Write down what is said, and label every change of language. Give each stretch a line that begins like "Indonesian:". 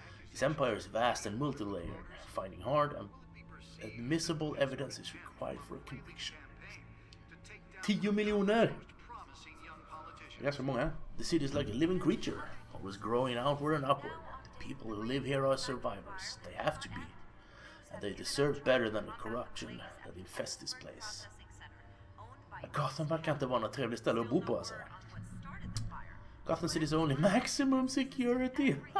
English: His empire is vast and multi-layered. Finding hard and admissible evidence is required for a conviction.
Swedish: 10 miljoner!
English: That's for många. The city is like a living creature, always growing outward and upward. The people who live here are survivors. They have to be. And they deserve better than the corruption that infests this place.
Swedish: Gotham verkar inte vara något trevligt ställe att bo på alltså.
English: Gotham City's only maximum security.